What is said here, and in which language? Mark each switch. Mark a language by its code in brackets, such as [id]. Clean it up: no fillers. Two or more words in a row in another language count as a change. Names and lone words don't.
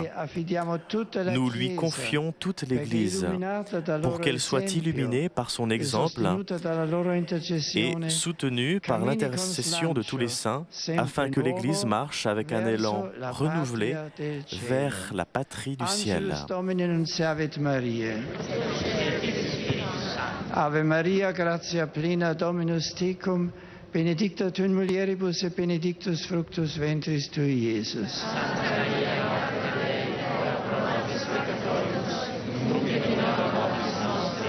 [fr] Nous lui confions toute l'Église pour qu'elle soit illuminée par son exemple et soutenue par l'intercession de tous les saints, afin que l'Église marche avec un élan renouvelé vers la patrie du ciel. [la] Ave Maria, gratia plena, Dominus tecum, benedicta tu in mulieribus et benedictus fructus ventris tui, Iesus. Santa Maria, Mater Dei, ora pro nobis peccatoribus, nunc et in hora mortis nostre.